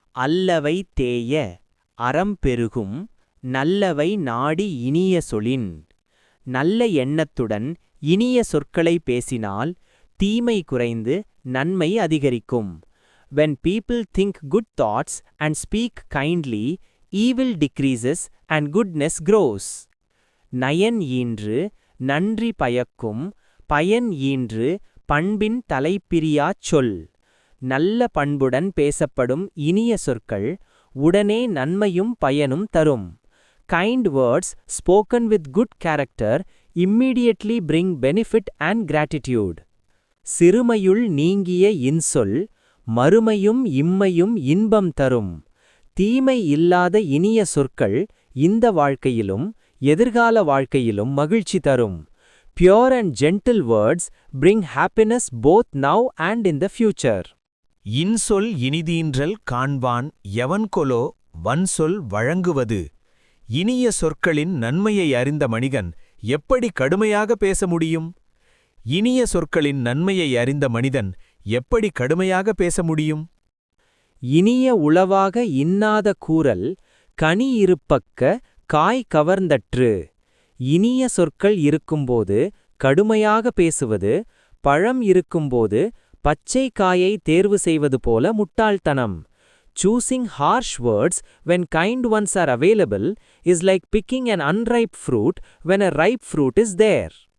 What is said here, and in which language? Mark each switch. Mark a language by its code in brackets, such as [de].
[ta] அல்லவை தேய அறம் பெருகும் நல்லவை நாடி இனிய சொலின். நல்ல எண்ணத்துடன் இனிய சொற்களை பேசினால் தீமை குறைந்து நன்மை அதிகரிக்கும். [en] When people think good thoughts and speak kindly, evil decreases and goodness grows. [ta] Nine ஈன்று நன்றி பயக்கும் பயன் ஈன்று பண்பின் தலைப்பிரியாச் சொல். நல்ல பண்புடன் பேசப்படும் இனிய சொற்கள் உடனே நன்மையும் பயனும் தரும். [en] Kind words spoken with good character immediately bring benefit and gratitude. [ta] சிறுமையுள் நீங்கிய இன்சொல் மறுமையும் இம்மையும் இன்பம் தரும். தீமை இல்லாத இனிய சொற்கள் இந்த வாழ்க்கையிலும் எதிர்கால வாழ்க்கையிலும் மகிழ்ச்சி தரும். [en] Pure and gentle words bring happiness both now and in the future. [ta] இன்சொல் இனிதீன்றல் காண்பான் எவன்கொலோ வன்சொல் வழங்குவது. இனிய சொற்களின் நன்மையை அறிந்த மனிதன் எப்படி கடுமையாக பேச முடியும்? இனிய சொற்களின் நன்மையை அறிந்த மனிதன் எப்படி கடுமையாக பேச முடியும்? இனிய உளவாக இன்னாத கூறல் கனி இருப்பக்க காய் கவர்ந்தற்று. இனிய சொற்கள் இருக்கும்போது கடுமையாக பேசுவது, பழம் இருக்கும்போது பச்சை காயை தேர்வு செய்வது போல முட்டாள்தனம். [en] Choosing harsh words when kind ones are available is like picking an unripe fruit when a ripe fruit is there.